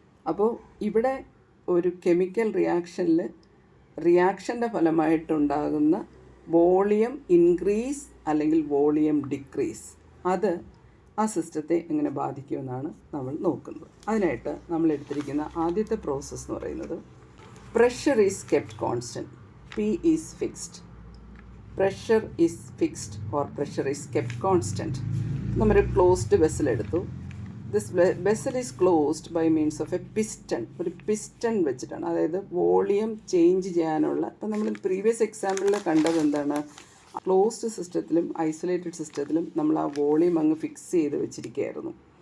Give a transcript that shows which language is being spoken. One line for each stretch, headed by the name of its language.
Malayalam: അപ്പോൾ ഇവിടെ ഒരു കെമിക്കൽ റിയാക്ഷൻ്റെ ഫലമായിട്ടുണ്ടാകുന്ന വോളിയം ഇൻക്രീസ് അല്ലെങ്കിൽ വോളിയം ഡിക്രീസ്, അത് ആ സിസ്റ്റത്തെ എങ്ങനെ ബാധിക്കുമെന്നാണ് നമ്മൾ നോക്കുന്നത്. അതിനായിട്ട് നമ്മൾ എടുത്തിരിക്കുന്ന ആദ്യത്തെ പ്രോസസ്സ് എന്ന് പറയുന്നത്
English: Pressure is kept constant, P is fixed. Pressure is fixed or pressure is kept constant.
Malayalam: നമ്മളൊരു ക്ലോസ്ഡ് വെസൽ എടുത്തു.
English: This vessel is closed by means of a piston.
Malayalam: ഒരു പിസ്റ്റൺ വെച്ചിട്ടാണ്, അതായത് വോളിയം ചേഞ്ച് ചെയ്യാനുള്ള. ഇപ്പം നമ്മൾ പ്രീവിയസ് എക്സാമ്പിളിൽ കണ്ടത് എന്താണ്, ക്ലോസ്ഡ് സിസ്റ്റത്തിലും ഐസൊലേറ്റഡ് സിസ്റ്റത്തിലും നമ്മൾ ആ വോളിയം അങ്ങ് ഫിക്സ് ചെയ്ത് വെച്ചിരിക്കുകയായിരുന്നു.